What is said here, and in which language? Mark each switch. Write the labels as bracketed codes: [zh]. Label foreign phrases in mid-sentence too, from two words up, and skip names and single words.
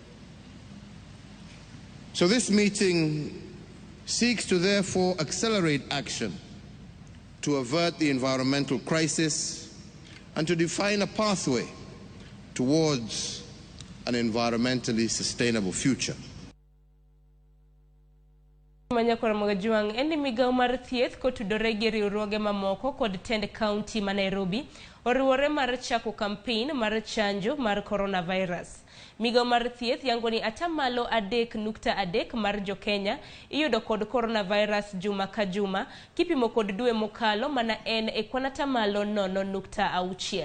[en] So this meeting seeks to therefore accelerate action to avert the environmental crisis and to define a pathway towards an environmentally sustainable future. [luo] Manya kwa Ramogi juang endi migao mar thieth kotudore gi riwruoge mamoko kod tend county ma Nairobi oriwore mar chako campaign mar chanjo mar coronavirus. Migao mar thieth yango ni atamalo 3.3 mar jo Kenya iyudo kod coronavirus juma ka juma kipimo kod dwe mokalo mana en e kwan atamalo 0.6.